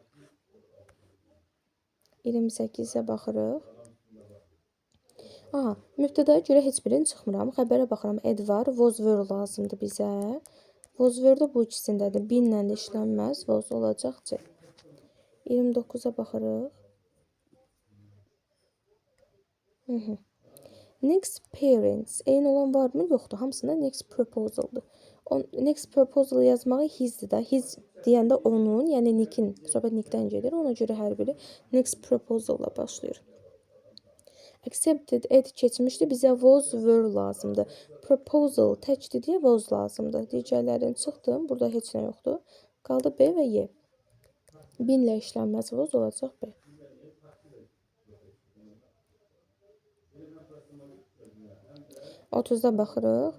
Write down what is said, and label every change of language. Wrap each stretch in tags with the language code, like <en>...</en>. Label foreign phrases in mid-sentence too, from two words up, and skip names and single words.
<az>28-ə baxırıq. Aha, mübtədaya görə heç birini çıxmıram. Xəbərə baxıram. Ed var,</az> <en>was were</en> <az>lazımdır bizə.</az> <en>Was were</en> <az>də bu ikisindədir. Binlə də işlənməz. Was olacaq C. 29-a baxırıq.</az> <en>Next parents.</en> <az>Eyni olan varmı? Yoxdur. Hamısında</az> <en>next proposaldır. Next proposal</en> <az>yazmağı hizdir da. His deyəndə onun, yəni Nick'in. Söhbət Nick'dən gedir. Ona görə hər biri</az> <en>next proposal-la</en> <az>başlayır. Accepted ed keçmişdi. Bizə</az> <en>was were</en> <az>lazımdır. Proposal təkdir deyə was lazımdır. Digərlərini çıxdım. Burada heç nə yoxdur. Qaldı B və Y. Binlə işlənməz was olacaq B. Otuzda baxırıq.</az>